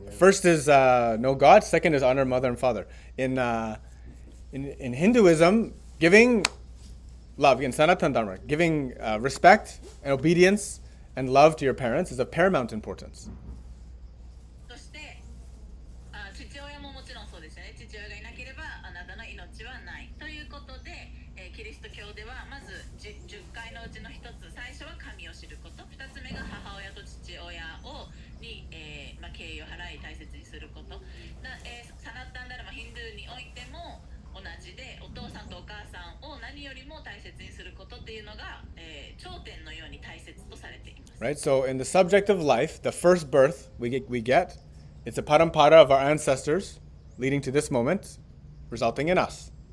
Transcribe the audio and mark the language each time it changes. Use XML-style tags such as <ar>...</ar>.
<en>First is know God. Second is honor mother and father. In Hinduism, giving love, in Sanatana Dharma, giving respect and obedience and love to your parents is of paramount importance.</en> <ja>そして父親ももちろんそうですよね。父親がいなければあなたの命はないということで、キリスト教ではまず 10回のうちの一つ、最初は神を知ること、2つ目が母親と父親に、敬意を払い大切にすること。サナッタンダルマヒンドゥーにおいても同じで、お父さんとお母さんを何よりも大切にすることっていうのが、頂点のように大切とされています。</ja> <en>Right? So in the subject of life, the first birth we get, it's a parampara of our ancestors leading to this moment, resulting in us.</en>